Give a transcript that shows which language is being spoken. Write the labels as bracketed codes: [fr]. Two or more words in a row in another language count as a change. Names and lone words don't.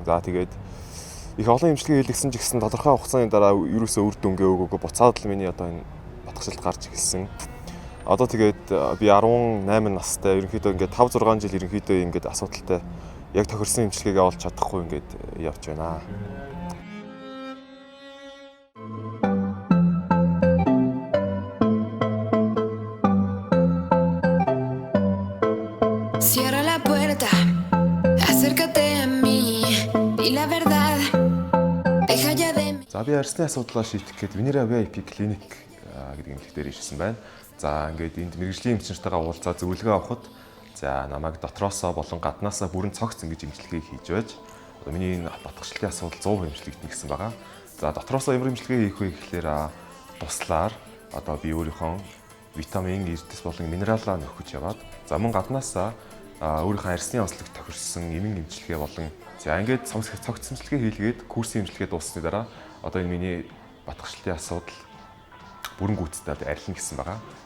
[mn] За тэгээд их олон эмчилгээ хийлгсэн ч гэсэн тодорхой хугацааны дараа ерөөсөө үр дүнгээ өгөөгүй буцаад л миний одоо энэ батгахшилт гарч эхэлсэн. Одоо тэгээд би 18 настай ерөнхийдөө ингээд 5-6 жил ерөнхийдөө ингээд асуудалтай яг тохирсон эмчилгээгээ олж чадахгүй ингээд явж байна. [es] Cierra la puerta, acércate a mí, di la verdad, deja ya de mí. [mn] За би арьсны асуудлаа шийдэх гээд Venera VIP клиник гэдэг эмнэлэг дээр ирсэн байна. За ингээд энд мэргэжлийн эмчнэртэйгээ уулзаад зөвлөгөө авахд за намайг дотроосоо болон гаднаасаа бүрэн цогц ингэж эмчилгээ хийж байж одоо миний энэ батгахшилтын асуудал 100% эмчилэгдэнэ гэсэн байгаа. За дотроосоо ямар эмчилгээ хийх вэ гэхлээр туслаар одоо би өөрийнхөө витамин, эрдэс болон минералаа нөхөж яваад за мөн гаднаасаа өөрийнхөө арьсны онцлог тохирсон эмийн эмчилгээ болон за ингээд цогц эмчилгээ хийлгээд курсын эмчилгээ дууссаны дараа одоо энэ миний батгахшилтын асуудал бүрэн гүйцэд арилна гэсэн байгаа.